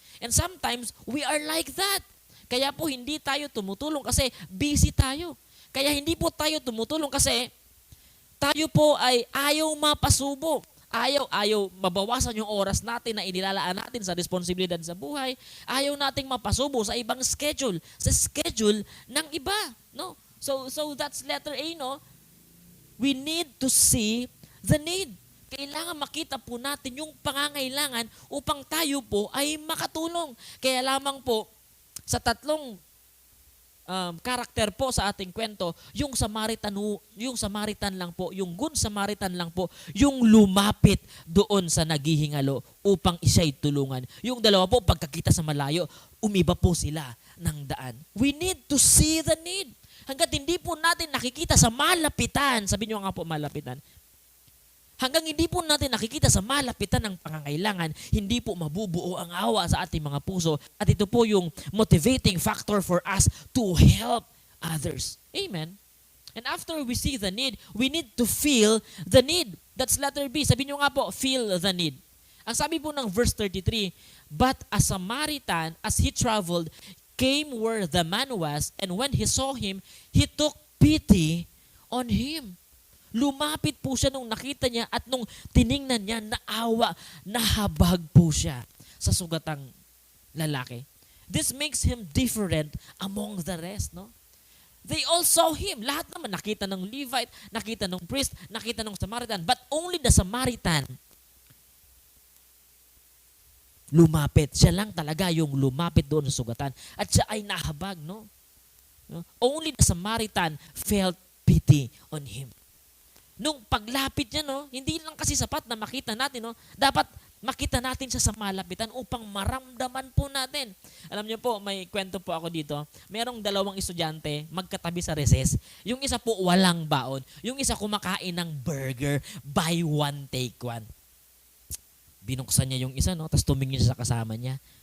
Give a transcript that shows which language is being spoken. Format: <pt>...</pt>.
<en>And sometimes, we are like that.</en> <tl>Kaya po hindi tayo tumutulong kasi busy tayo. Kaya hindi po tayo tumutulong kasi tayo po ay ayaw mapasubo. Ayaw mabawasan yung oras natin na inilalaan natin sa responsibilidad sa buhay. Ayaw nating mapasubo sa ibang schedule, sa schedule ng iba, no?</tl> <en>So that's letter A, no? We need to see the need.</en> <tl>Kailangan makita po natin yung pangangailangan upang tayo po ay makatulong. Kaya lamang po sa tatlong karakter po sa ating kwento, yung Samaritan lang po, yung Good Samaritan lang po, yung lumapit doon sa naghihingalo upang isiya'y tulungan. Yung dalawa po, pagkakita sa malayo, umiba po sila ng daan.</tl> <en>We need to see the need.</en> <tl>Hanggat hindi po natin nakikita sa malapitan, sabi nyo nga po malapitan, hanggang hindi po natin nakikita sa malapitan ng pangangailangan, hindi po mabubuo ang awa sa ating mga puso. At ito po yung</tl> <en>motivating factor for us to help others. Amen? And after we see the need, we need to feel the need. That's letter B.</en> <tl>Sabi nyo nga po,</tl> <en>feel the need.</en> <tl>Ang sabi po ng</tl> <en>verse 33, but a Samaritan, as he traveled, came where the man was, and when he saw him, he took pity on him.</en> <tl>Lumapit po siya nung nakita niya at nung tiningnan niya, naawa, nahabag po siya sa sugatang lalaki.</tl> <en>This makes him different among the rest, no? They all saw him.</en> <tl>Lahat naman nakita ng Levite, nakita ng priest, nakita ng Samaritan,</tl> <en>but only the Samaritan</en> <tl>lumapit. Siya lang talaga yung lumapit doon sa sugatan at siya ay nahabag, no?</tl> <en>Only the Samaritan felt pity on him.</en> <tl>Nung paglapit niya, no, hindi lang kasi sapat na makita natin, no, dapat makita natin siya sa malapitan upang maramdaman po natin. Alam niyo po, may kwento po ako dito. Merong 2 estudyante magkatabi sa recess. Yung isa po walang baon. Yung isa kumakain ng burger,</tl> <en>buy one, take one.</en> <tl>Binuksan niya yung isa, no, tapos tumingin siya sa kasama niya.</tl>